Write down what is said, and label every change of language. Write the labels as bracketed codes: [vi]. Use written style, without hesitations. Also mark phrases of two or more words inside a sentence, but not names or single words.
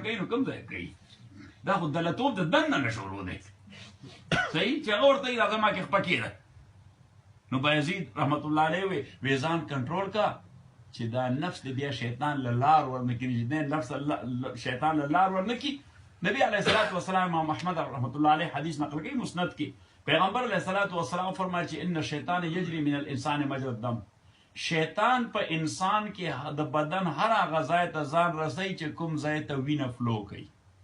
[ps] کوي نو کوم ځای کوي دا خو دلتوب د دننه نه شروع دی صحیح چې هغه ورته وایي راځه ما کې پټی ده نو بایزید [ar] رحمت الله علیه [ps] وی ځان کنټرول کا چې دا نفس دی بیا شیطان له لار ورنکړي چې نفس شیطان له لار ورنکړي نبی [ar] علیہ الصلوۃ والسلام [ps] امام احمد [ar] رحمۃ اللہ علیہ [ps] حدیث [ur] نقل کی مسند کی [ps] پیغمبر [ar] علیہ الصلوۃ والسلام [ps] فرمایي چې [ar] ان الشیطان یجری من الانسان مجرى الدم [ps] شیطان په انسان کې د بدن هر هغه ځای ته ځان رسوي چې کوم ځای ته وینه فلو کوي